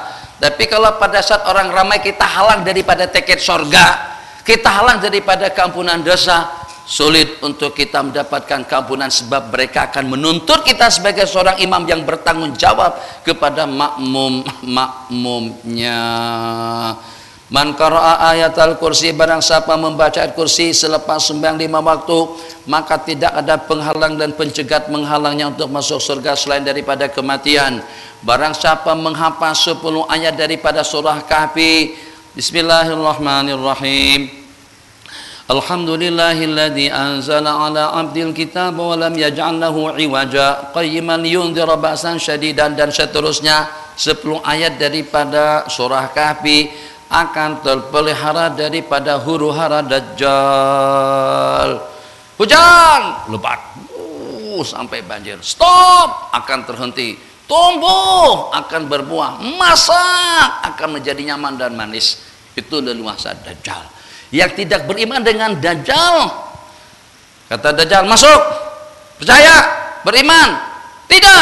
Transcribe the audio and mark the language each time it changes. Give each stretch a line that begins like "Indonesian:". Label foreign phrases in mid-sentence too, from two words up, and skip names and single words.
Malay: Tapi kalau pada saat orang ramai kita halang daripada tiket surga, kita halang daripada keampunan dosa, sulit untuk kita mendapatkan keampunan sebab mereka akan menuntut kita sebagai seorang imam yang bertanggung jawab kepada makmumnya.
Arabic: من قرأ آية الكرسي,
Malay: barang siapa membaca ayat kursi selepas sembahyang 5 waktu, maka tidak ada penghalang dan pencegat menghalangnya untuk masuk surga selain daripada kematian. Barang siapa menghafal 10 ayat daripada surah Kahfi, bismillahirrahmanirrahim.
Arabic: الحمد لله الذي أنزل على عبده الكتاب ولم يجعل له عوجا قيما لينذر بأسا شديدا,
Malay: dan seterusnya. 10 ayat daripada surah Kahfi akan terpelihara daripada huru-hara dajjal. Hujan lebat, sampai banjir. Stop, akan terhenti. Tumbuh, akan berbuah. Masak, akan menjadi nyaman dan manis. Itu leluasa dajjal. Yang tidak beriman dengan dajjal, kata dajjal, masuk, percaya, beriman. Tidak.